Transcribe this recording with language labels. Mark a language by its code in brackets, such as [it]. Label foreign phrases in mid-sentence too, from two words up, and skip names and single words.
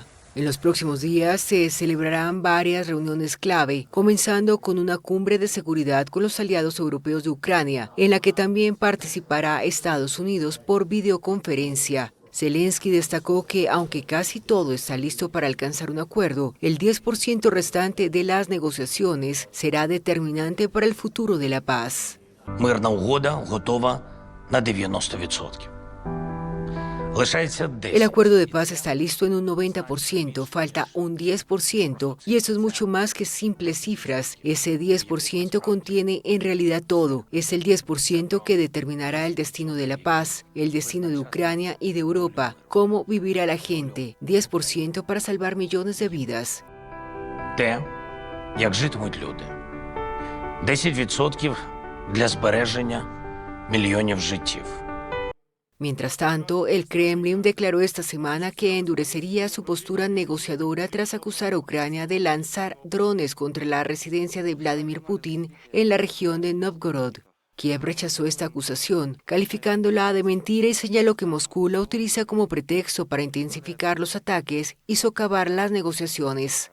[es] En los próximos días se celebrarán varias reuniones clave, comenzando con una cumbre de seguridad con los aliados europeos de Ucrania, en la que también participará Estados Unidos por videoconferencia. Zelensky destacó que, aunque casi todo está listo para alcanzar un acuerdo, el 10% restante de las negociaciones será determinante para el futuro de la paz. [uk] Мирна угода готова на 90%. [es] El acuerdo de paz está listo en un 90%, falta un 10%, y eso es mucho más que simples cifras. Ese 10% contiene en realidad todo. Es el 10% que determinará el destino de la paz, el destino de Ucrania y de Europa, cómo vivirá la gente. 10% para salvar millones de vidas. [uk] Те, як житимуть люди. 10% для збереження мільйонів життів. [es] Mientras tanto, el Kremlin declaró esta semana que endurecería su postura negociadora tras acusar a Ucrania de lanzar drones contra la residencia de Vladimir Putin en la región de Novgorod. Kiev rechazó esta acusación, calificándola de mentira y señaló que Moscú la utiliza como pretexto para intensificar los ataques y socavar las negociaciones.